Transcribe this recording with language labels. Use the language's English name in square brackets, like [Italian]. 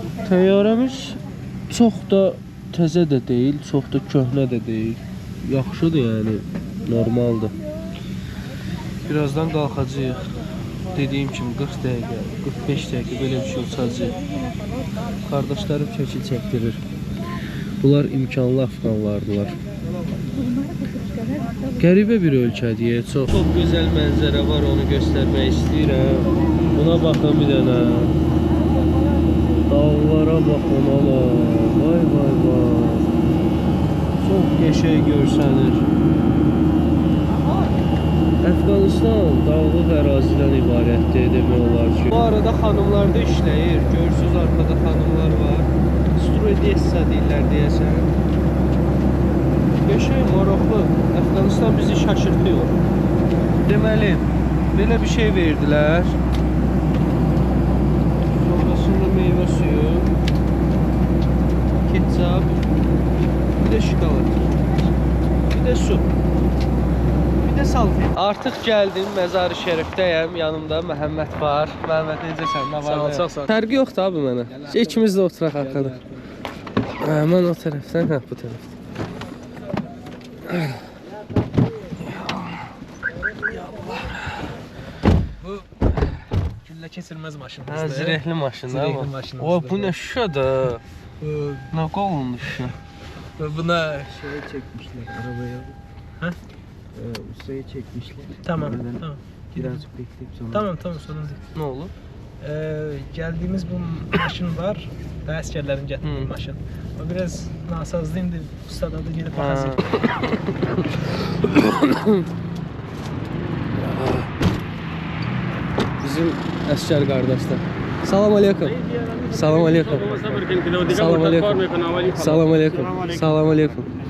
[Azerbaijani] Təyyarəmiz çox da təzə də deyil, çox da köhnə də deyil. Yaxşıdır yəni, normaldır. Birazdan qalxacağıq. Dediyim kimi 40 dəqiqə, 45 dəqiqə belə bir şey uçacaq. Qardaşlarım şəkil çəkdirir. Bunlar imkanlı Afqanlardılar. Qəribə bir ölkədir, çox gözəl mənzərə var, onu göstərmək istəyirəm. Buna baxın bir dənə. Dağlara baxın ala. Vay vay vay. Çox qəşəng görsənir. Əfqanistan dağlıq ərazidən ibarətdir demək olar ki. Bu arada xanımlar da işləyir. Görürsünüz arkada xanımlar var. Stüdyessa deyirlər deyəsən. Qəşəng, maraqlı. Əfqanistan bizi şaşırtıyor. Deməli, belə bir şey verdilər. Sonrasında meyvə suyu, ketçap, bir də şokolad, bir də su, bir də salfet. Artıq gəldim, Məzar-ı Şərifdəyəm, yanımda Məhəmməd var. Məhəmməd necəsən? Nə var? Sağ ol. Fərqi yoxdur abi mənə. İkimiz də oturaq arxada. Mən o tərəfdən, bu tərəfdən. Bu güllə keçirməz maşındır. Hə, zirehli maşındır Zirehli amma. maşındır. O, bu nə şüşədir? Nə qolundu şüşə? Buna [Turkish] Şeye çekmişler arabaya. Ha? Ustaya çekmişler. Tamam, Oradan tamam. Birazcık bekleyip sonra. Tamam, sorun değil. [Azerbaijani] Nə olur? Geldiğimiz bu maşın var. Daha əsgərlərin gətirdiyi maşın. O biraz nasazlı indi. Ustada da gelip bakacaq. Bizim əskər qardaşlar. Salam aleykum. Salam aleykum. Salam aleykum. Salam aleykum. Salam aleykum.